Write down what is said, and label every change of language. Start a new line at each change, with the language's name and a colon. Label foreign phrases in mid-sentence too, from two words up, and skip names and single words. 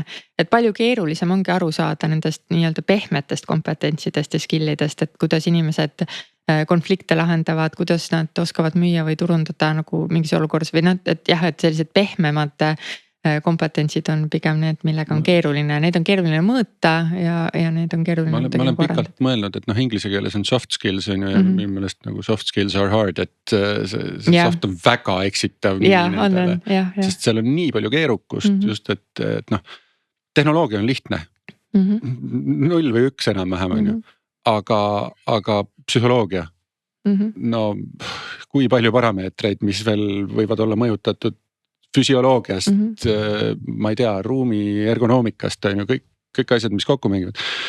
Estonian: Et palju keerulisem ongi aru saada nendest nii-öelda pehmetest kompetentsidest ja skill'idest, et kuidas inimesed konflikte lahendavad, kuidas nad oskavad müüa või turundada nagu mingis olukorras või et sellised pehmemad kompetentsid on pigem need, millega on keeruline, neid on keeruline mõõta ja neid on keeruline. Ma olen pikalt mõelnud, et inglise keeles on
English: soft skills
Estonian: on ju ja minu meelest nagu
English: soft skills are hard,
Estonian: et see soft on väga eksitav. Sest seal on nii palju keerukust just, et tehnoloogia on lihtne. 0 või 1 enam-vähem on ju. Aga psühholoogia, no kui palju parameetreid, mis veel võivad olla mõjutatud füsioloogiast, ma ei tea, ruumi ergonoomikast on ju, kõik asjad, mis kokku mängivad.